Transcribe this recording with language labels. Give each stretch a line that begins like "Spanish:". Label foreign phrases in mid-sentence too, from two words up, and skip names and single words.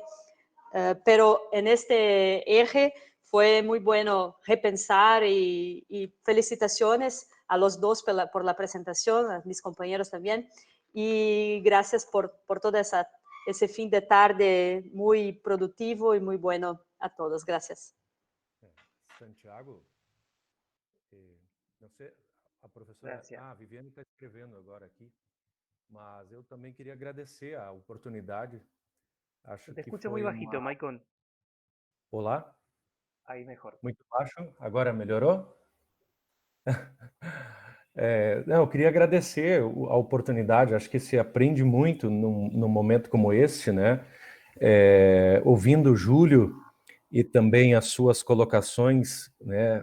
Spanish: Pero en este eje fue muy bueno repensar y felicitaciones a los dos por la presentación, a mis compañeros también. Y gracias por todo ese fin de tarde muy productivo y muy bueno a todos. Gracias. Santiago,
Portuguese: não sei, a professora...
Spanish: Gracias.
Portuguese: Ah, a Viviane está escrevendo agora aqui, mas eu também queria agradecer a oportunidade. Acho
Spanish: Te
Portuguese: que
Spanish: escucho muy
Portuguese: foi
Spanish: bajito,
Portuguese: uma... Maicon. Olá?
Spanish: Ahí mejor.
Portuguese: Muito baixo? Agora melhorou? Não, eu queria agradecer a oportunidade, acho que se aprende muito num momento como este, né? Ouvindo o Júlio e também as suas colocações, né?